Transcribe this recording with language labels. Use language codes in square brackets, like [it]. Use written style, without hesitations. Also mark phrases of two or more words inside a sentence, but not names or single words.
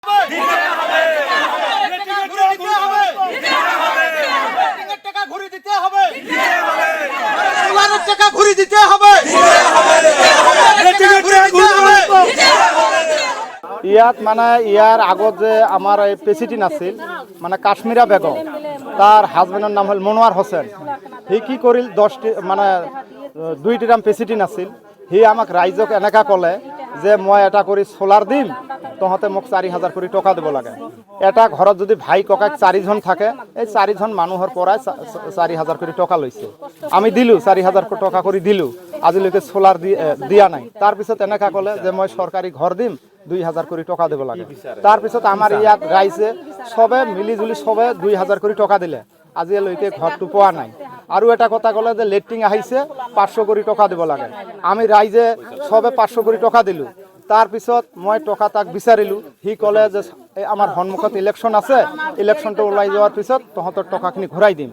[as] ইয়াত মানে ইয়ার আগত যে আমার এই প্রেসিডেন্ট আছিল মানে কাশ্মীরা বেগম, তার হাজবেন্ডের নাম হল মনোয়ার হোসেন। হি কি করিল 10টি মানে 2টি নাম প্রেসিডেন্ট আছিল। হি আমাক রাইজক এনেকা কলে যে মই এটা কৰি সোলার দিম, তহঁতে মোক 4000 কৰি টকা দিব লাগে। এটা ঘৰত যদি ভাই ককাক 4জন থাকে, এই 4জন মানুহৰ পৰাই 4000 কৰি টকা লৈছে। আমি দিলো 4000 টকা কৰি দিলো, আজিলৈকে সোলার দিয়া নাই। তাৰপিছত এনেকা কলে যে মই সরকারি ঘর দিম, 2000 কৰি টকা দিব লাগে। তাৰপিছত আমাৰ ইয়াত ৰাইজে সবে মিলি জুলি সবে 2000 কৰি টকা দিলে, আজিলৈকে ঘৰটো পোৱা নাই। আৰু এটা কথা কলে যে লেট্ৰিন আহিছে 500 কৰি টকা দিব লাগে। আমি ৰাইজে সবে 500 কৰি টকা দিলো। তাৰপিছত মই টকা তাক বিচাৰিলো, সি কলে যে আমাৰ সন্মুখত ইলেকশ্যন আছে, ইলেকশ্যনটো ওলাই যোৱাৰ পিছত তহঁতৰ টকাখিনি ঘূৰাই দিম।